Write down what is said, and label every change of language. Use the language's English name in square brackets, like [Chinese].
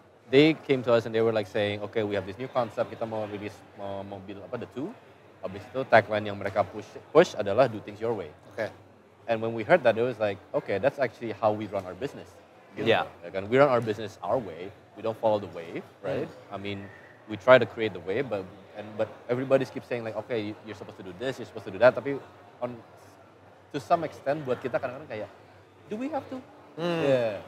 [English] they came to us and they were like saying, okay, we have this new concept, [Indonesian] kita mau release mobil [English] the two. [Indonesian] Habis itu tagline yang mereka push adalah [English] do things your way. Okay. And when we heard that, it was like, okay, that's actually how we run our business. [Indonesian] Gitu. [English] Yeah. Like, we run our business our way. We don't follow the wave, right? I mean, we try to create the wave, but everybody keeps saying like, okay, you're supposed to do this, you're supposed to do that. [Indonesian] Tapi [English] to some extent, [Indonesian] buat kita kadang-kadang kayak, [English] do we have to? Yeah.